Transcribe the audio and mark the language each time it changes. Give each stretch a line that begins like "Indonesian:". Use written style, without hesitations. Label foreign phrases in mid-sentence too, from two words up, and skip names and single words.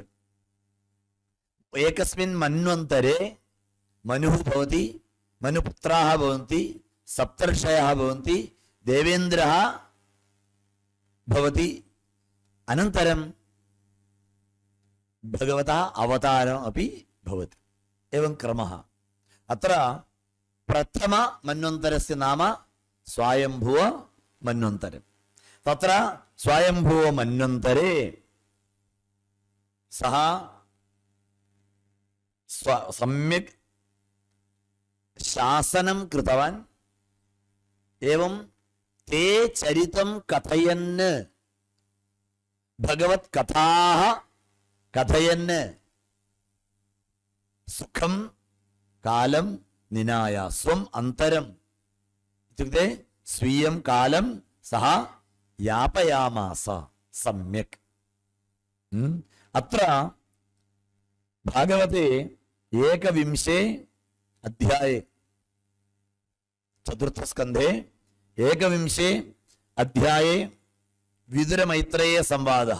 Sanskrit: एकस्मिन् मन्वन्तरे मनुः भवति मनुपुत्राः भवन्ति सप्तर्षयः भवन्ति देवेन्द्रः भवति. अनन्तरं भगवतः अवतारं अपि भवति. एवं क्रमः. अत्र प्रथम मन्वन्तरस्य नाम स्वायम्भुव मन्वन्तरम्. तत्र स्वायम्भुव मन्वन्तरे सः सम्यक् शासनं कृतवान्. एवं ते चरितं कथयन्, भगवत् कथाः कथयन् सुखं कालं निनाय स्वं अन्तरं इत्युक्ते स्वीयं कालं सह यापयामास सम्यक्. अत्र भागवते एकविंशे अध्याये चतुर्थस्कन्धे एकविंशे अध्याये विदुरमैत्रेय संवादः.